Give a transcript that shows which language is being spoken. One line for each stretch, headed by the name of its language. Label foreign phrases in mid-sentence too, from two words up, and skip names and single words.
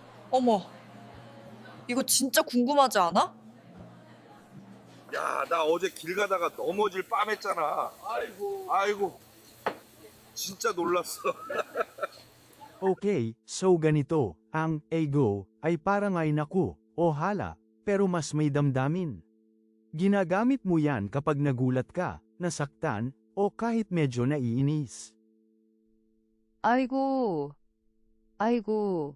Korean: 어머, 이거 진짜 궁금하지 않아? 야, 나 어제 길 가다가 넘어질 뻔했잖아. 아이고, 진짜 놀랐어.
Filipino: Okay, so ganito, ang ego ay parang ay naku, o hala, pero mas may damdamin. Ginagamit mo yan kapag nagulat ka, nasaktan, o kahit medyo naiinis.
Korean: 아이고, 아이고,